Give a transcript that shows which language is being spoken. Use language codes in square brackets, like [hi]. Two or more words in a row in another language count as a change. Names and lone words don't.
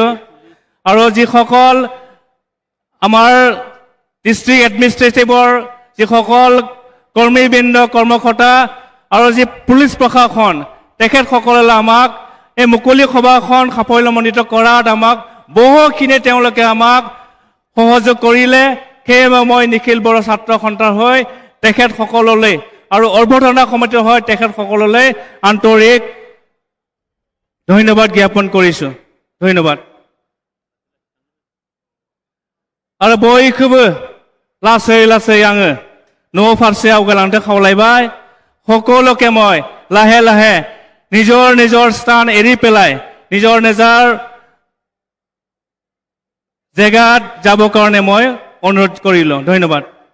[as] আৰু যিসকল আমাৰ ডিষ্ট্ৰিক্ট এডমিনিষ্ট্ৰেটিভৰ যিসকল কৰ্মীবৃন্দ কৰ্মকৰ্তা আৰু যি পুলিচ প্ৰশাসন তেখেতসকলে আমাক এই মুকলি সভাখন সাফল্যমণ্ডিত কৰাত আমাক বহুখিনি তেওঁলোকে আমাক সহযোগ কৰিলে। সেয়ে মই নিখিল বড়ো ছাত্ৰ সন্থাৰ হৈ তেখেতসকললৈ আৰু অৰ্বধনা সমিতিৰ হৈ তেখেতসকললৈ আন্তৰিক ধন্যবাদ জ্ঞাপন কৰিছো। ধন্যবাদ। [brx] आरो बयखौबो लासै लासै आङो न' फारसे आवगायलांनो खावलायबाय। [as] সকলোকে মই লাহে লাহে নিজৰ নিজৰ স্থান এৰি পেলাই নিজৰ নিজৰ জেগাত যাবৰ কাৰণে মই অনুৰোধ কৰিলো। ধন্যবাদ।